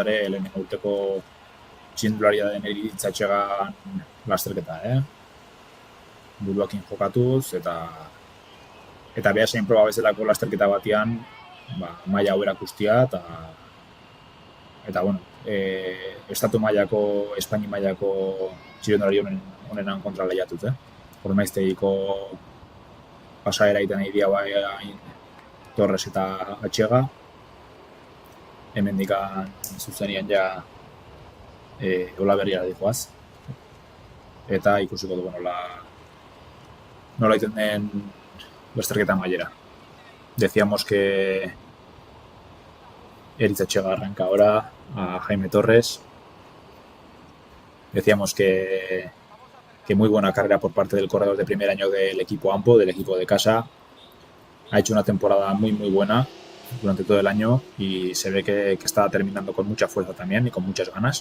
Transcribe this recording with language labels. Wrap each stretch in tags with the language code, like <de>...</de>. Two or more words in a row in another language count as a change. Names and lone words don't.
<eu>ere lehenengo urteko txirrindularia den Iritz Etxega lasterketa, buruakin jokatuz, eta Beasain proba bezalako lasterketa batean, maila hau erakustia, eta estatu mailako, Espaini mailako txirrindulari honenan kontra lehiatuz, Ormaiztegiko pasaera egiten nahi dia Torres eta Etxega. Hemendik zuzenian ja Olaberriara dijoaz. Eta ikusiko dugu nola egiten den lasterketa mailera.</eu> <es>Decíamos que Iritz Etxega arranca ahora a Jaime Torres. decíamos que muy buena carrera por parte del corredor de primer año del equipo AMPO, del equipo de casa. Ha hecho una temporada muy buena durante todo el año y se ve que está terminando con mucha fuerza también y con muchas ganas.</es>